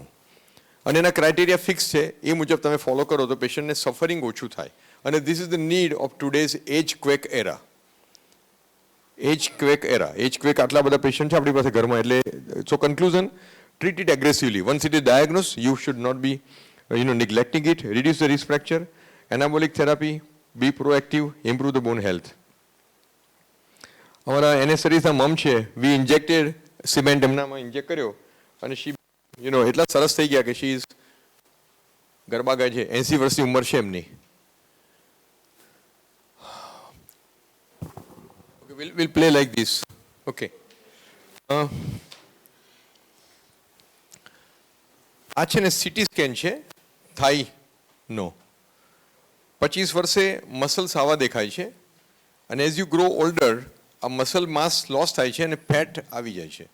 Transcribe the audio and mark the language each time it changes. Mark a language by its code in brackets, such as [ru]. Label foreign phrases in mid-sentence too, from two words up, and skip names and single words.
[gu] અને એના [en] criteria fix [gu] છે, એ મુજબ તમે ફોલો કરો તો પેશન્ટને સફરિંગ ઓછું થાય. [en] અને this is the need of today's age quake era. age quake era, age quake [gu] આટલા બધા પેશન્ટ છે આપણી પાસે ઘરમાં. [en] એટલે so conclusion, treat it aggressively. once it is diagnose you should not be neglecting it. Reduce the risk fracture, anabolic therapy, be proactive, improve the bone health. [gu] અમારા એનેસરીસના મમ છે, [en] we injected cement [gu] એમનામાં ઇન્જેક્ટ કર્યો અને શી એટલા સરસ થઈ ગયા કે [en] she is [gu] ગરબા ગાય છે. 80 વર્ષની ઉંમર છે એમની. [en] We'll play like this. Okay. [gu] આ છે ને સીટી સ્કેન છે થાઈ નો. 25 વર્ષે મસલ્સ આવા દેખાય છે અને [en] as you grow older [gu] આ [en] muscle mass loss [gu] થાય છે અને ફેટ આવી જાય છે.